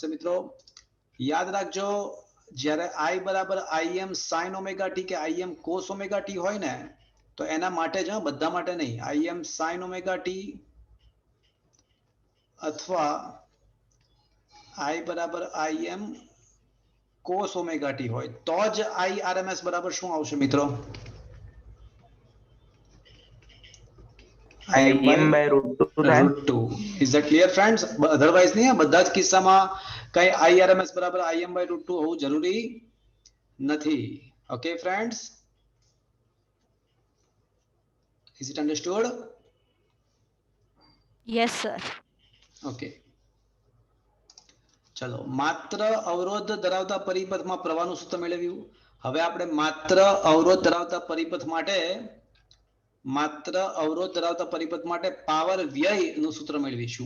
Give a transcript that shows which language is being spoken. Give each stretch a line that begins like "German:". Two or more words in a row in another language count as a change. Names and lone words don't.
Gujarati: મિત્રો યાદ રાખજો, જ્યારે I બરાબર IM sin omega t કે IM cos omega t હોય ને, તો એના માટે જ, બધા માટે નહીં, IM sin omega t અથવા I બરાબર IM cos omega t હોય તો જ I RMS બરાબર શું આવશે મિત્રો?
English: IM by √2. Is that clear friends?
Gujarati: અધરવાઇઝ નહીં, બધા જ કિસ્સામાં કઈ I RMS બરાબર IM by √2 હોવું જરૂરી નથી.
English: okay friends? Is it understood? yes sir. ઓકે.
Gujarati: ચલો માત્ર અવરોધ ધરાવતા પરિપથમાં પ્રવાહનું સૂત્ર મેળવ્યું. હવે આપણે માત્ર અવરોધ ધરાવતા પરિપથ માટે પાવર વ્યયનું સૂત્ર મેળવીશું.